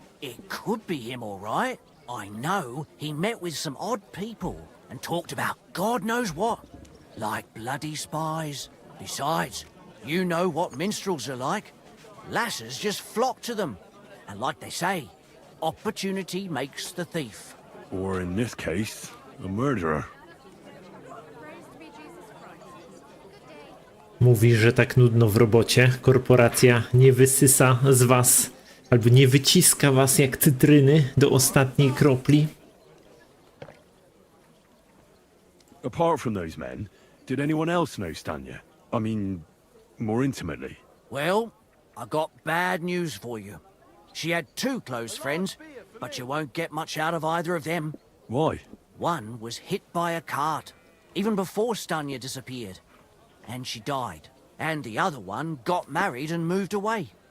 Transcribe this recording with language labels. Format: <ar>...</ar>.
<en>It could be him, all right. I know he met with some odd people and talked about God knows what, like bloody spies. Besides, you know what minstrels are like. Lasses just flock to them. And like they say, opportunity makes the thief. Or in this case, a murderer.</en> <pl>Mówi, że tak nudno w robocie. Korporacja nie wysysa z was, albo nie wyciska was jak cytryny do ostatniej kropli.</pl> <en>Apart from those men, did anyone else know Stanya? I mean, more intimately. Well, I got bad news for you. She had two close friends, but you won't get much out of either of them. Why? One was hit by a cart, even before Stanya disappeared, and she died. And the other one got married and moved away.</en>